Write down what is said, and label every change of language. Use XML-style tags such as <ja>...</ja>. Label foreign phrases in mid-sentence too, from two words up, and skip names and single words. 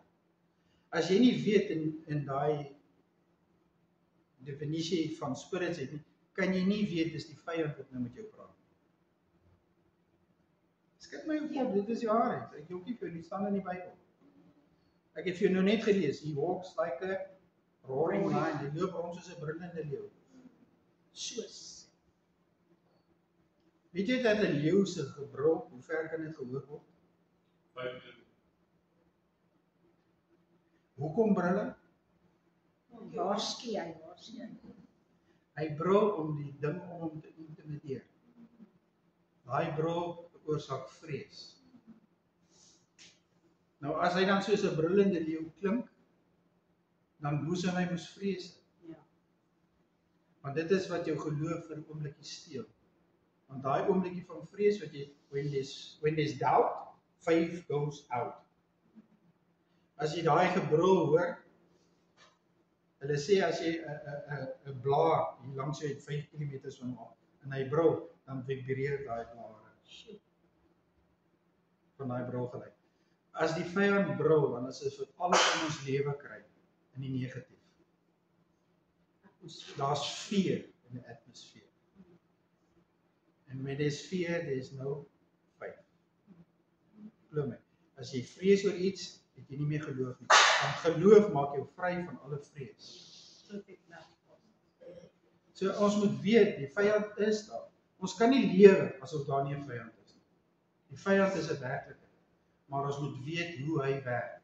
<af>As jy nie weet in daai definisie van spirits het nie, kan jy nie weet dis die vyand wat nou met jou praat. Skud my op kop, dit is die waarheid. Ek hoop nie vir nie staan in die Bybel. Ek het vir jou nou net gelees,</af> <en>he walks like a roaring lion,</en> <af>hy loop rond soos 'n brullende leeu. Soos. Weet jy dat 'n leeu se gebrul, hoe ver kan dit gehoor word? 5 minute. Hoekom brul hy? Waarskie hy, waarskie. Hy brul om die ding om hom te intimideer. Daai brul veroorsaak vrees. Nou as hy dan soos 'n brullende leeu klink, dan boesem hy mos vrees. Ja. Want dit is wat jou geloof vir 'n oombliekie steel. Want daai oombliekie van vrees wat jy,</af> <en>when there's doubt, faith goes out.</en> <af>As jy daai gebrul hoor, hulle sê as jy 'n blaar hier langs jou het 5 km van hom en hy brul, dan vibreer daai blare. Van daai brul gelyk. As die vyand brul, dan is dit vir alles in ons lewe kry in die negatief. Daar's fear in die atmosfeer.</af> <en>And when there's fear, there's no faith.</en> <af>Glo my, as jy vrees oor iets, het jy nie meer geloof nie. Want geloof maak jou vry van alle vrees. So ons moet weet, die vyand is daar. Ons kan nie lewe asof daar nie 'n vyand is nie. Die vyand is 'n werklikheid, maar ons moet weet hoe hy werk.</af>